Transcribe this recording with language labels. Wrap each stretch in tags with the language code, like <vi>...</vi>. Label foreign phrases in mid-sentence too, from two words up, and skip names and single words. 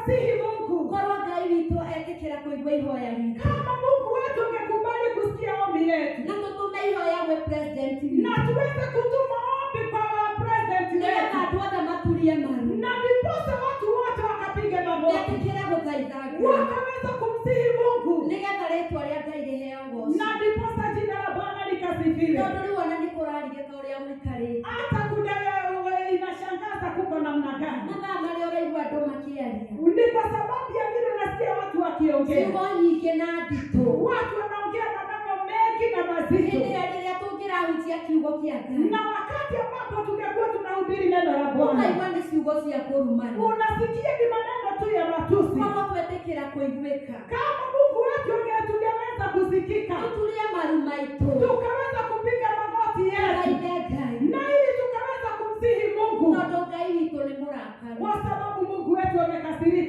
<sw>kumsihi Mungu.</sw> <ki>Korwo Ngai witũ etĩkĩra kũigua ihoya ritũ.</ki> <sw>Kama Mungu wetu angekubali kusikia ombi letu.</sw> <ki>Na tũtũme ihoya gwĩ president witũ.</ki> <sw>Na tuweze kutuma ombi kwa president</sw> <ki>Nĩgetha</ki> <sw>wetu.</sw> <ki>andũ othe maturie maru.</ki> <sw>Na ndiposa watu wote wakapige magoti.</sw> <ki>Etĩkĩre gũthaitha Ngai.</ki> <sw>Wakaweza kumsihi Mungu.</sw> <ki>Nĩgetha rĩĩtwa rĩa Ngai rĩheo ũgooci.</ki> <sw>Na ndiposa jina la Bwana likasifiwe.</sw> <ki>Tondũ rĩu ona nĩ kũrarigĩka ũrĩa mũikarĩte.</ki> <sw>Hata inashangaza kuko namna gani.</sw> <ki>Mathaa marĩa ũraigua andũ makĩaria.</ki> <sw>Ni kwa sababu ya vile unasikia watu wakiongea.</sw> <ki>Ciugo nyingĩ na nditũ.</ki> <sw>Watu wanaongea maneno mengi na mazito.</sw> <ki>Hĩndĩ rĩrĩa tũngĩrahutia kiugo kĩa Ngai.</ki> <sw>Na wakati ambapo tungekuwa tunahubiri neno la Bwana.</sw> <ki>Ũkaigua nĩ ciugo cia kũrumana.</ki> <sw>Unasikia ni maneno tu ya matusi.</sw> <ki>Korwo twetĩkĩra kũiguĩka.</ki> <sw>Kama Mungu wetu tungeweza kusikika.</sw> <ki>Tutulie maru maitũ.</ki> <sw>Tukaweza kupiga magoti yetu.</sw> <ki>Tũthaithe Ngai.</ki> <sw>Na ili tukaweza kumsihi Mungu.</sw> <ki>Tondũ Ngai witũ nĩ mũrakaru.</ki> <sw>Kwa sababu Mungu wetu amekasirika.</sw>